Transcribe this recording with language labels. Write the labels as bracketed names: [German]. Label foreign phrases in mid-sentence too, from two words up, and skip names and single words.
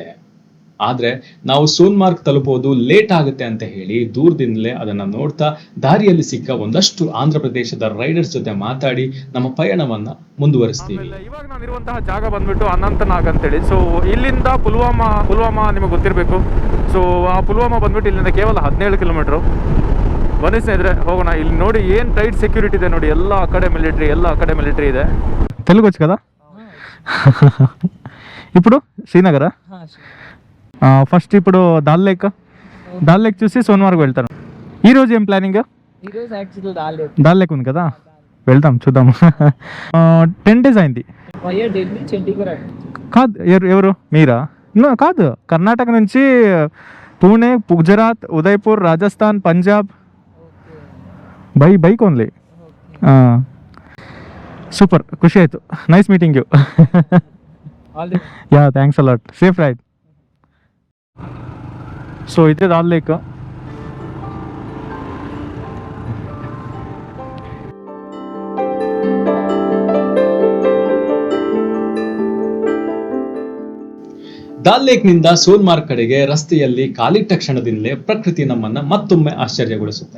[Kannada] ಆದ್ರೆ ನಾವು ಸೋನ್ಮಾರ್ಗ್ ತಲುಪೋದು ಲೇಟ್ ಆಗುತ್ತೆ ಅಂತ ಹೇಳಿ ದೂರದಿಂದಲೇ ಅದನ್ನ ನೋಡ್ತಾ ದಾರಿಯಲ್ಲಿ ಸಿಕ್ಕ ಒಂದಷ್ಟು ಆಂಧ್ರ ಪ್ರದೇಶದ ರೈಡರ್ಸ್ ಜೊತೆ ಮಾತಾಡಿ ನಮ್ಮ ಪಯಣವನ್ನ ಮುಂದುವರಿಸ್ತೀವಿ. ಇವಾಗ ನಾನಿರುವಂತಹ ಜಾಗ ಬಂದ್ಬಿಟ್ಟು ಅನಂತನಾಗ್ ಅಂತೇಳಿ. ಸೊ ಇಲ್ಲಿಂದ ಪುಲ್ವಾಮಾ ನಿಮಗೆ ಗೊತ್ತಿರಬೇಕು. ಸೊ ಆ ಪುಲ್ವಾಮಾ ಬಂದ್ಬಿಟ್ಟು ಇಲ್ಲಿಂದ ಕೇವಲ 17 ಕಿಲೋಮೀಟರ್. ಬನ್ನಿ ಸ್ನೇಹಿತರೆ ಹೋಗೋಣ. ಇಲ್ಲಿ ನೋಡಿ ಏನು [English] tight security [Kannada] ಇದೆ ನೋಡಿ. ಎಲ್ಲ ಕಡೆ ಮಿಲಿಟರಿ ಇದೆ. [Telugu] తెలుగు వచ్చు కదా? ఇప్పుడు శ్రీనగర ఫస్ట్ ఇప్పుడు దాల్ లేక్ చూసి సోన్మార్గ్ వెళ్తాను. ఈ రోజు ఏం ప్లానింగ్? దాల్ లేక్ ఉంది కదా, వెళ్తాం చూద్దాం. 10 days అయింది. కాదు ఎవరు మీరా? కాదు, కర్ణాటక నుంచి పూణే, గుజరాత్, ఉదయపూర్, రాజస్థాన్, పంజాబ్. [English] bike only. [Kannada] ಸೂಪರ್, ಖುಷಿ ಆಯಿತು. [English] nice meeting you. [Kannada] ಯಾ, [English] thanks a lot. safe ride. [Kannada] ಸೊ ಇದೇ ದಾಲ್ ಲೇಕ್. ದಾಲ್ ಲೇಕ್ ನಿಂದ ಸೋನ್ಮಾರ್ಗ್ ಕಡೆಗೆ ರಸ್ತೆಯಲ್ಲಿ ಕಾಲಿಟ್ಟ ಕ್ಷಣದಿಂದಲೇ ಪ್ರಕೃತಿ ನಮ್ಮನ್ನ ಮತ್ತೊಮ್ಮೆ ಆಶ್ಚರ್ಯಗೊಳಿಸುತ್ತೆ.